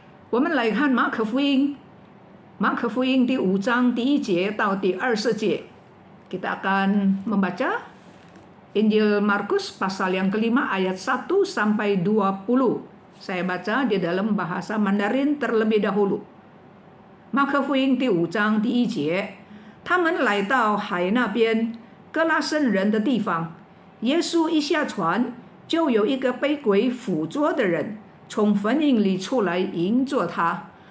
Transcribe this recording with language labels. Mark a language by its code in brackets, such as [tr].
[zh] 我们来看马可福音第5章第1节到第20节. [id] Kita akan membaca Injil Markus pasal yang kelima ayat 1 sampai 20. Saya baca di dalam bahasa Mandarin terlebih dahulu. [zh] 马可福音第5章第1节，他们来到海那边格拉森人的地方，耶稣一下船，就有一个被鬼附着的人从坟茔里出来迎着他。